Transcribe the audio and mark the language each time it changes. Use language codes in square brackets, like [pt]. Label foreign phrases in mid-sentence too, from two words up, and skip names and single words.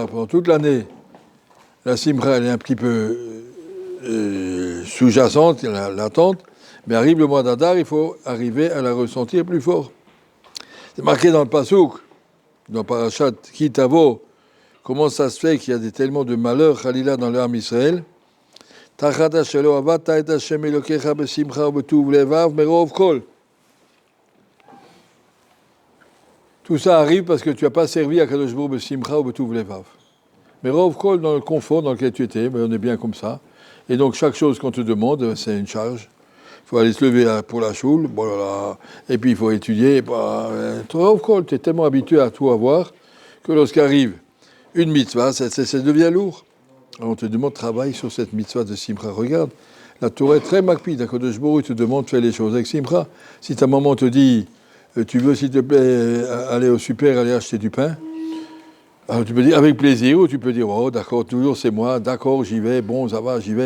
[fr] Pendant toute l'année, la Simcha, elle est un petit peu sous-jacente, latente, mais arrive le mois d'Adar, il faut arriver à la ressentir plus fort. C'est marqué dans le Pasuk, dans Parashat Ki Tavo, comment ça se fait qu'il y a tellement de malheurs, Khalila, dans l'âme Israël. [he] תחת שלא עבדת את ה' אלהיך בשמחה ובטוב לבב מרוב כל. [fr] Tout ça arrive parce que tu n'as pas servi à [he] קדוש ברוך בשמחה ובטוב לבב. מרוב כל, [fr] dans le confort dans lequel tu étais, mais on est bien comme ça. Et donc chaque chose qu'on te demande, c'est une charge. Il faut aller se lever pour la choule, et puis il faut étudier. [he] מרוב כל, [fr] tu es tellement habitué à tout avoir que lorsqu'arrive une mitzvah, ça devient lourd. Alors on te demande travaille sur cette mitzvah de Simcha. Regarde, la Torah est très makpid. [he] קדוש ברוך [fr] te demande de faire les choses avec Simcha. Si ta maman te dit tu veux s'il te plaît aller au super, aller acheter du pain, alors tu peux dire avec plaisir, ou tu peux dire oh d'accord, toujours c'est moi, d'accord j'y vais, bon ça va, j'y vais.